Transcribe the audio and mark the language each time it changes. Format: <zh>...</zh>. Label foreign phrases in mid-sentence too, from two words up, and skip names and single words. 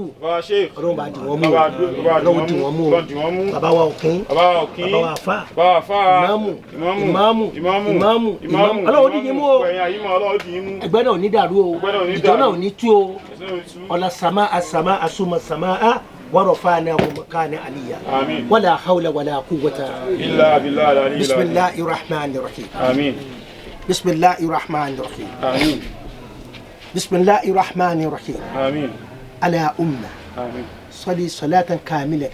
<yo>Ọlọ́run bá dì wọ́n mú o. Ọlọ́run dì wọ́n mú o. bàbá wa òkín. bàbá wa àfà. ìmáàmù. Ọlọ́run dì yín mú o. ẹgbẹ́ náà ò ní dàrú o. ìjọ náà ò ní tú o. ọ̀la sàmà àsùnmọ̀ sàmà</yo> <ar>ورفعناه مكانا عليا ولا حول ولا قوة إلا بالله العلي بسم الله الرحمن الرحيم آمين بسم الله الرحمن الرحيم آمين بسم الله الرحمن الرحيم آمين على أمة آمين صلي صلاة كاملة</ar>